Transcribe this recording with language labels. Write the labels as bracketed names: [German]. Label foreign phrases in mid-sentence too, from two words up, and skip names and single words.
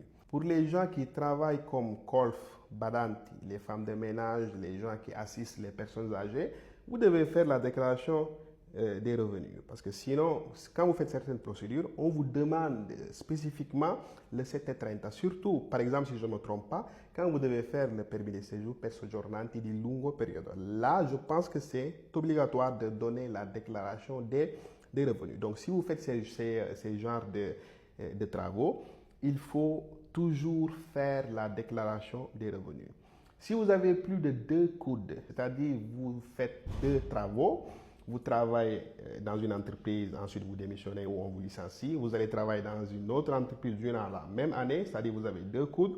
[French] Pour les gens qui travaillent comme colf, badanti, les femmes de ménage, les gens qui assistent les personnes âgées, vous devez faire la déclaration des revenus. Parce que sinon, quand vous faites certaines procédures, on vous demande spécifiquement le 730. Surtout, par exemple, si je ne me trompe pas, quand vous devez faire le permis de séjour [Italian] per soggiornanti di lungo periodo. [French] Là, je pense que c'est obligatoire de donner la déclaration des revenus. Donc, si vous faites ces genres de travaux, il faut toujours faire la déclaration des revenus. Si vous avez plus de 2 coudes, c'est-à-dire vous faites 2 travaux, vous travaillez dans une entreprise, ensuite vous démissionnez ou on vous licencie, vous allez travailler dans une autre entreprise durant la même année, c'est-à-dire vous avez 2 coudes.